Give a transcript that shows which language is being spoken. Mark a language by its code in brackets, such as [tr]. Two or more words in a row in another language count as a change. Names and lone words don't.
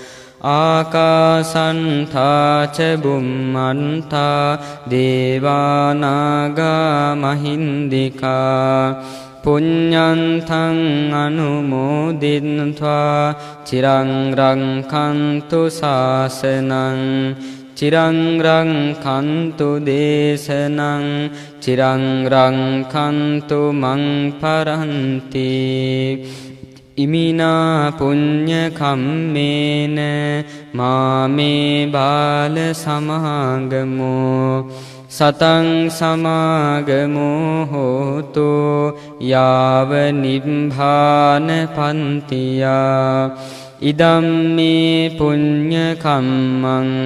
[pi] ආකාසන්තා ච බුම්මන්තා දේවානාගා මහින්దికා පුඤ්ඤන්තං අනුමෝදිත්වා චිරං රක්ඛන්තු ශාසනං චිරං රක්ඛන්තු දේශනං චිරං රක්ඛන්තු මං පරන්ති ඉමිනා පුඤ්ඤ කම්මේන මාමේ බාල සමාගමෝ සතං සමාගමෝ හෝතු යාව නිබ්බාන පන්තියා ඉදම්මේ පුඤ්ඤ කම්මං